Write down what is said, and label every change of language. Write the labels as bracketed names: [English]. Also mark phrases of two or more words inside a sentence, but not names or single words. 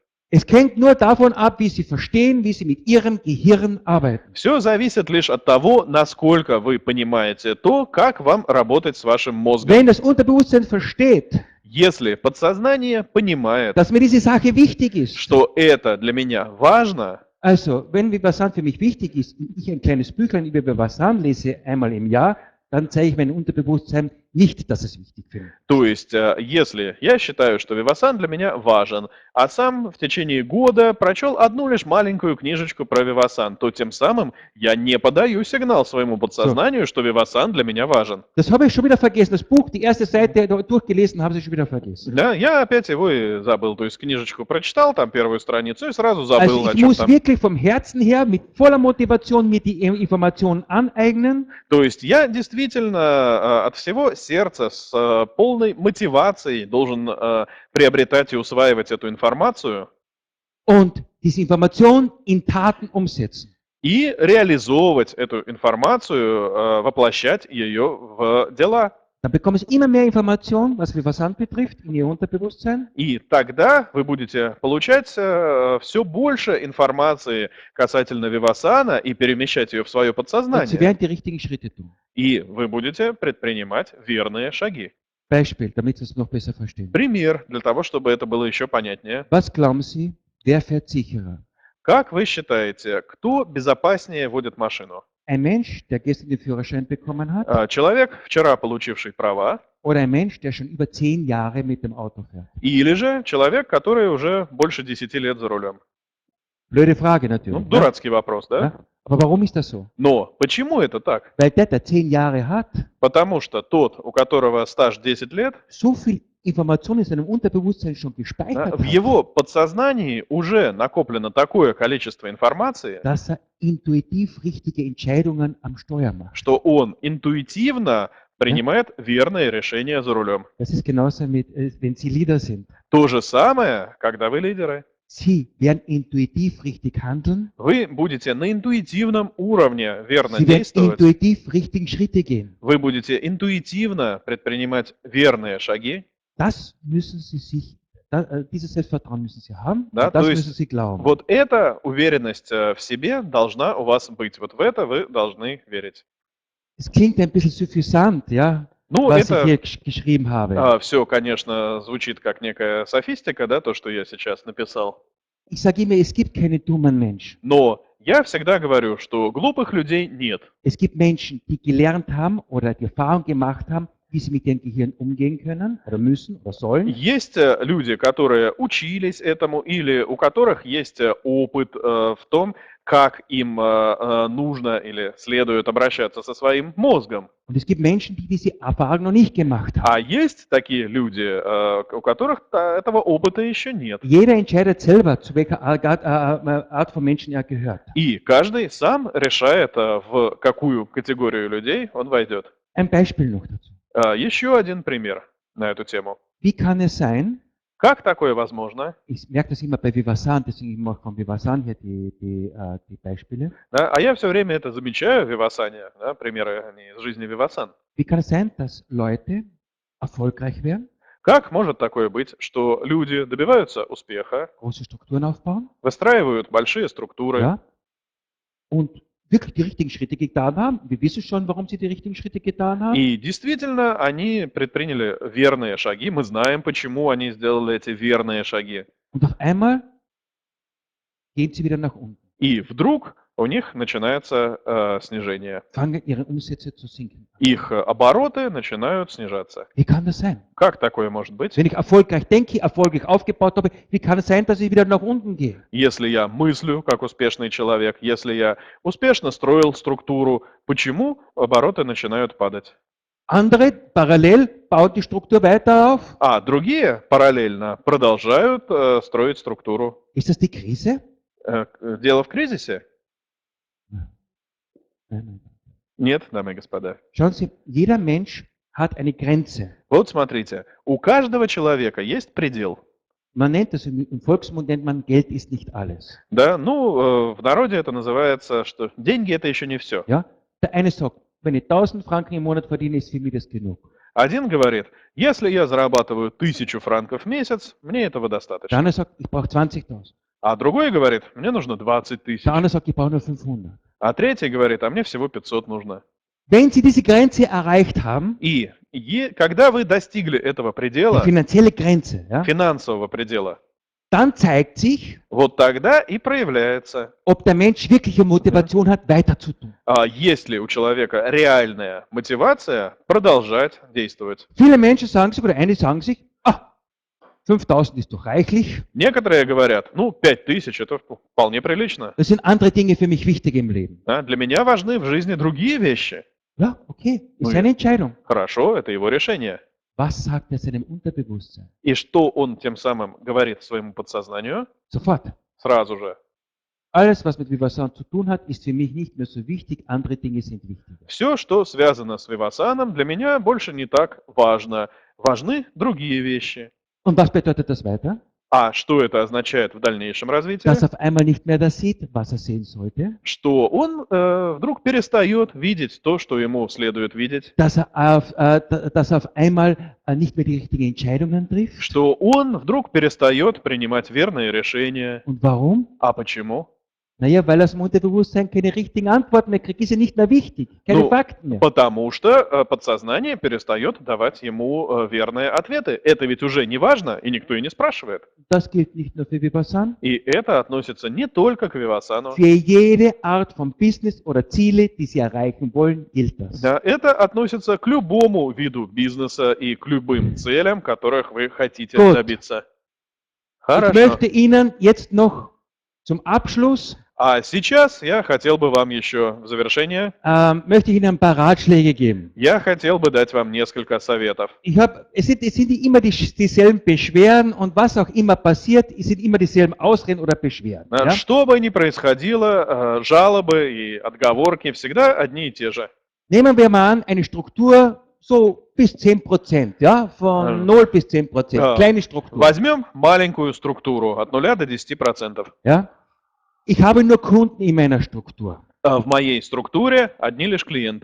[German] Es hängt nur davon ab, wie Sie verstehen, wie Sie mit Ihrem Gehirn arbeiten. [Russian] Все зависит лишь от того, насколько вы понимаете то, как вам работать с вашим мозгом. [German] Wenn das Unterbewusstsein versteht, [Russian] Если подсознание понимает, [German] dass mir diese Sache wichtig ist, [Russian] что это для меня важно, [German] also wenn Vipassana für mich wichtig ist und ich ein kleines Büchlein über Vipassana lese einmal im Jahr, dann zeige ich meinem Unterbewusstsein nicht, dass es wichtig für mich ist. [Russian] то есть если я считаю, что Вивасан для меня важен, а сам в течение года прочел одну лишь маленькую книжечку про Вивасан, то тем самым я не подаю сигнал своему подсознанию, что Вивасан для меня важен. [German] Das habe ich schon wieder vergessen. Das Buch, die erste Seite durchgelesen, habe ich schon wieder vergessen. [Russian] Да, я опять его и забыл, то есть книжечку прочитал, там первую страницу, и сразу забыл, [German] Also [Russian] о [German] ich [Russian] чем [German] muss [Russian] там. [German] wirklich vom Herzen her mit voller Motivation mir die Informationen aneignen. [Russian] То есть я действительно от всего сердца с полной мотивацией должен приобретать и усваивать эту информацию [German] Und diese Information in Taten umsetzen. [Russian] и реализовывать эту информацию, воплощать ее в дела. [German] Dann bekomme ich immer mehr Informationen, was Vipassana betrifft, in Ihr Unterbewusstsein. [Russian] И тогда вы будете получать все больше информации касательно Вивасана и перемещать ее в свое [German] Und Sie [Russian] подсознание. [German] werden die richtigen Schritte tun. [Russian] И вы будете предпринимать верные шаги. [German] Beispiel, damit Sie es noch besser verstehen. [Russian] Пример для того, чтобы это было еще понятнее. [German] Was glauben Sie, wer fährt sicherer? [Russian] Как вы считаете, кто безопаснее водит машину? [German] Ein Mensch, der gestern den Führerschein bekommen hat, [Russian] Человек, вчера получивший права, [German] oder ein Mensch, der schon über 10 Jahre mit dem Auto fährt? [Russian] или же человек, который уже больше 10 лет за рулем? [German] Blöde Frage [Russian] Ну, [German] natürlich. Ne? [Russian] дурацкий вопрос, да? [German] Ja? Aber warum ist das so? [Russian] Но почему это так? [German] Weil der 10 Jahre hat, [Russian] Потому что тот, у которого стаж 10 лет, [German] so viel Information in seinem Unterbewusstsein schon gespeichert [Russian] в [German] hat, [Russian] его подсознании уже накоплено такое количество информации, [German] dass er intuitiv richtige Entscheidungen am Steuer macht. [Russian] что он интуитивно принимает верные решения за рулем. [German] Das ist genauso mit, wenn Sie Leader sind. [Russian] То же самое, когда вы лидеры. [German] Sie werden intuitiv richtig handeln, [Russian] Вы будете на интуитивном уровне верно [German] Sie werden [Russian] действовать. [German] intuitiv richtige Schritte gehen. [Russian] Вы будете интуитивно предпринимать верные шаги. [German] Das müssen Sie sich, dieses Selbstvertrauen müssen Sie haben, [Russian] Да, [German] und das [Russian] то [German] müssen [Russian] есть [German] Sie glauben. [Russian] вот эта уверенность в себе должна у вас быть. Вот в это вы должны верить. [German] Es klingt ein bisschen suffisant, ja, [Russian] Ну, [German] was ich [Russian] это [German] hier geschrieben habe. [Russian] все, конечно, звучит как некая софистика, да, то, что я сейчас написал. [German] Ich sage immer, es gibt keine dummen Menschen. [Russian] Но я всегда говорю, что глупых людей нет. [German] Es gibt Menschen, die gelernt haben oder die Erfahrung gemacht haben, wie sie mit dem Gehirn umgehen können oder müssen oder sollen. [Russian] Есть люди, которые учились этому, или у которых есть опыт в том, как им нужно или следует обращаться со своим мозгом. [German] Und es gibt Menschen, die diese Erfahrung noch nicht gemacht haben. [Russian] А есть такие люди, у которых этого опыта еще нет. [German] Jeder entscheidet selber, zu welcher Art von Menschen er gehört. [Russian] И каждый сам решает, в какую категорию людей он войдет. [German] Ein Beispiel noch dazu. [Russian] Еще один пример на эту тему. [German] Wie kann es sein, [Russian] Как такое возможно? [German] ich merke das immer bei Vipassana, deswegen mache ich von Vipassana hier die Beispiele. [Russian] Да, а я все время это замечаю в Вивасане, да, примеры они из жизни Вивасан. [German] Wie kann es sein, dass Leute erfolgreich werden, [Russian] Как может такое быть, что люди добиваются успеха, [German] große Strukturen aufbauen, [Russian] выстраивают большие структуры, [German] ja, und wirklich die richtigen Schritte getan haben? Wir wissen schon, warum sie die richtigen Schritte getan haben. [Russian] и действительно они предприняли верные шаги. Мы знаем, почему они сделали эти верные шаги. [German] Und auf einmal gehen sie wieder nach unten, [Russian] И вдруг у них начинается снижение. [German] fangen ihre Umsätze zu sinken. [Russian] Их обороты начинают снижаться. [German] Wie kann das sein? [Russian] Как такое может быть? [German] Wenn ich erfolgreich denke, erfolgreich aufgebaut habe, wie kann es sein, dass ich wieder nach unten gehe? [Russian] Если я мыслю как успешный человек, если я успешно строил структуру, почему обороты начинают падать? [German] Andere parallel bauen die Struktur weiter auf. [Russian] А другие параллельно продолжают строить структуру. [German] Ist das die Krise? [Russian] Дело в кризисе? [German] Nein, nein. [Russian] Нет, дамы и господа. [German] Schauen Sie, jeder Mensch hat eine Grenze. [Russian] Вот смотрите, у каждого человека есть предел. [German] Man nennt das im Volksmund nennt man Geld ist nicht alles. [Russian] Да, ну, в народе это называется, что деньги это еще не все. [German] Ja? Der eine sagt, wenn ich 1000 Franken im Monat verdiene, ist für mich das genug. [Russian] Один говорит, если я зарабатываю 1000 франков в месяц, мне этого [German] Der [Russian] достаточно. [German] andere sagt, ich brauche 20.000. [Russian] А другой говорит, мне нужно 20 [German] Der [Russian] тысяч. [German] andere sagt, ich brauche nur 500. [Russian] А третий говорит, а мне всего 500 нужно. [German] Wenn Sie diese Grenze erreicht haben, [Russian] И когда вы достигли этого [German] die [Russian] предела, [German] finanzielle Grenze, ja, [Russian] финансового предела, [German] dann zeigt sich, [Russian] вот тогда и проявляется, [German] ob der Mensch wirkliche Motivation hat, weiter zu tun. [Russian] есть ли у человека реальная мотивация продолжать действовать. [German] Viele Menschen sagen sich, oder einige sagen sich, 5.000 ist doch reichlich, [Russian] Некоторые говорят, 5000 это вполне прилично. [German] das sind andere Dinge für mich wichtig im Leben. [Russian] Да, для меня важны в жизни другие вещи. [German] Ja, okay, [Russian] Ну, [German] ist seine Entscheidung. [Russian] Хорошо, это его решение. [German] Was sagt er seinem Unterbewusstsein? [Russian] И что он тем самым говорит своему подсознанию? [German] Sofort. [Russian] Сразу же. [German] Alles, was mit Vipassana zu tun hat, ist für mich nicht mehr so wichtig, andere Dinge sind wichtiger. [Russian] Все, что связано с вивасаном, для меня больше не так важно. Важны другие вещи. [German] Und was bedeutet das weiter? [Russian] А что это означает в дальнейшем развитии? [German] Dass er auf einmal nicht mehr das sieht, was er sehen sollte. [Russian] Что он вдруг перестает видеть то, что ему следует видеть. [German] Dass er auf einmal nicht mehr die richtigen Entscheidungen trifft. [Russian] Что он вдруг перестает принимать верные решения. [German] Und warum? [Russian] А почему? [German] Naja, weil er aus dem Unterbewusstsein keine richtigen Antworten mehr kriegt, ist ja nicht mehr wichtig, keine [Russian] Ну, [German] Fakten mehr. [Russian] Потому что подсознание перестает давать ему верные ответы. Это ведь уже не важно, и никто и не спрашивает. [German] Das gilt nicht nur für Vipassana. [Russian] И это относится не только к вивасану. [German] Für jede Art von Business oder Ziele, die Sie erreichen wollen, gilt das. [Russian] Да, это относится к любому виду бизнеса и к любым целям, которых вы хотите [German] Gut. [Russian] добиться. [German] Ich [Russian] Хорошо. [German] möchte Ihnen jetzt noch zum Abschluss [Russian] А сейчас я хотел бы вам еще в завершение, [German] möchte ich Ihnen ein paar Ratschläge geben. [Russian] я хотел бы дать вам несколько советов. [German] Es sind immer dieselben Beschwerden und was auch immer passiert, es sind immer dieselben Ausreden oder Beschwerden. Ja? [Russian] Что бы ни происходило, жалобы и отговорки всегда одни и те же. [German] Nehmen wir mal an, eine Struktur so bis 10%, ja, von 0 bis 10%, kleine Struktur. [Russian] Возьмем маленькую структуру от 0 до 10%. [German] Ja? Ich habe nur Kunden in meiner Struktur. [Russian] В моей структуре одни лишь клиенты.